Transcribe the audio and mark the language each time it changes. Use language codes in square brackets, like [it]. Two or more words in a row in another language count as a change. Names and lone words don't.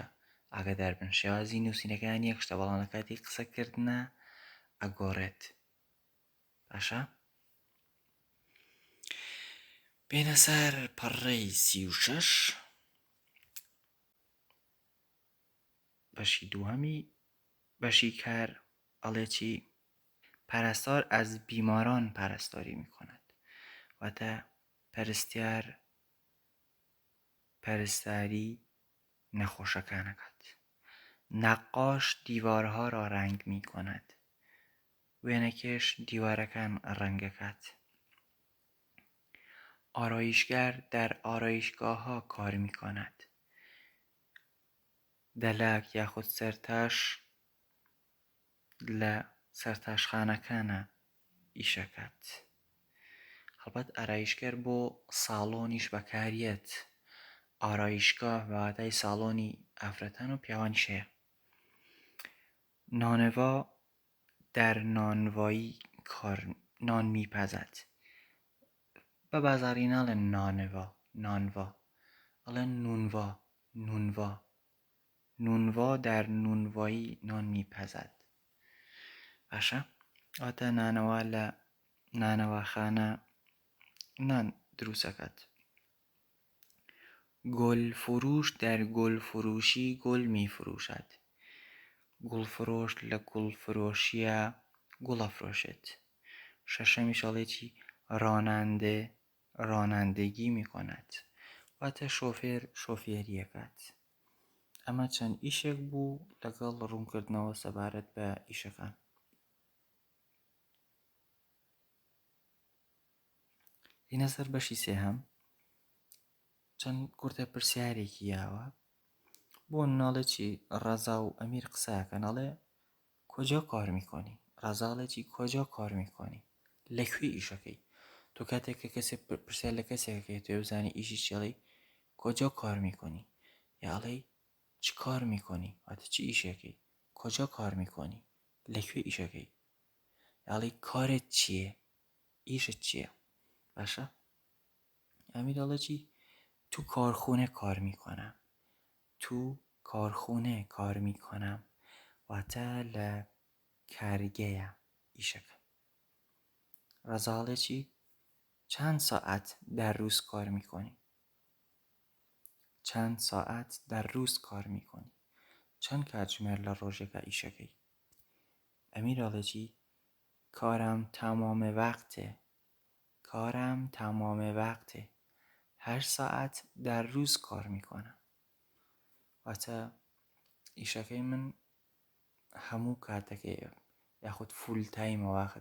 [ckb] ئاگادار بن شێوازی نووسینەکانی یەکشتە، بەڵام لە کاتی قسەکردنە ئەگۆڕێت. باشە؟ بێنە سەر پەڕەی 36، بەشی دووەمی. بەشی کار ئەڵێ چی؟ [fa] پرستار از بیماران پرستاری میکند [ckb] واتە پەرستیار پەرستاری نەخۆشەکانەکەت. [fa] نقاش دیوارها را رنگ میکند، [ckb] وێنەکێش دیوارەکان ڕەنگەکات. [fa] آرایشگر در آرایشگاه‌ها کار میکند. [ckb] دەلاک یاخود سەرتاش لە سەرتاشخانەکانە ئیشەکات. هەڵبەت ئارایشگەر بۆ ساڵۆنیش بەکارێت. ئارایشگاه بەواتای ساڵۆنی ئافرەتان و پیاوانیش هەیە. [fa] نانوا در نانوایی نان میپزد. [ckb] بە بازاڕی ناڵێن نانوا ئەڵێن [fa] نونوا در نونوایی نان میپزد. [ckb] باشە؟ ئەواتە نانەوا لە نانەواخانە نان دروستەکات. [fa] گل فروش در گل فروشی گل میفروشد. [ckb] گوڵفرۆش لە گوڵفرۆشیە گوڵ ئەفرۆشێت. شەشەمیش ئەڵێکی [fa] رانندگی میکند. [ckb] واتە شۆفێر شۆفێریەکات. ئەمە چەند ئیشێک بوو لەگەڵ ڕوونکردنەوە سەبارەت بە ئیشەکان. لینە سەر بەشی سێهەم چەند کورتە پرسیارێکی یاوە بۆ ناڵێکی ڕەزا و ئەمیر قسەکەن. ئەڵێ [fa] کجا کار میکنی؟ [ckb] ڕەزاڵێکی [fa] کجا کار میکنی؟ [ckb] لەکوێ ئیشەکەی؟ تۆ کاتێک کە کەسێک پرسیار لە کەسێکەکەی توێ بزانی ئیشی چێڵی [fa] کجا کار میکنی؟ [ckb] یا ئەڵێ [fa] چ کار میکنی؟ [ckb] واتە چی ئیشەکەی؟ [fa] کجا کار میکنی؟ [ckb] لەکوێ ئیشەکەی؟ یا ئەڵێ کارت چییە؟ ئیشت چییە؟ باشە؟ ئەمیر ئەڵێ چی؟ [fa] تو کارخونه کار میکنم. تو کارخونه کار میکنم. [ckb] واتە لە کارگەیە ئیشەکە. ڕەزاڵێ چی؟ [fa] چند ساعت در روز کار میکنی؟ چند ساعت در روز کار میکنی؟ [ckb] چند کاتژمێر لە ڕۆژێکە ئیشەکەی؟ [fa] ئەمیر [ckb] ئەڵێ چی؟ [fa] کارم تمام وقته. کارم تمام وقته. 8 ساعت در روز کار میکنم. [ckb] واتە ئیشەکەی من هەموو کاتەکەی یاخود [en] full time [ckb] واخت.